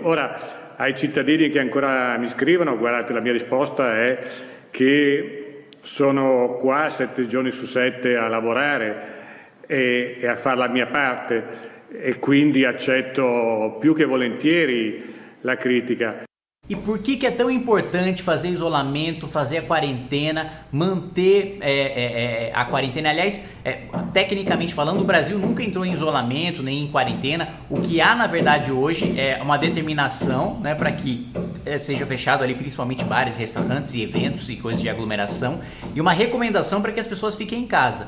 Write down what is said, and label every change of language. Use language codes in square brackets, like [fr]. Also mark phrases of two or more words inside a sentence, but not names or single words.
[it] Ora ai cittadini che ancora mi scrivono, guardate, la mia risposta è che sono qua 7 giorni su 7 a lavorare e a fare la mia parte e quindi accetto più che volentieri la critica. [pt] E por que é tão importante fazer isolamento, fazer a quarentena, manter a quarentena? Aliás, tecnicamente falando, o Brasil nunca entrou em isolamento nem em quarentena. O que há, na verdade, hoje é uma determinação, né, para que seja fechado ali principalmente bares, restaurantes e eventos e coisas de aglomeração, e uma recomendação para que as pessoas fiquem em casa.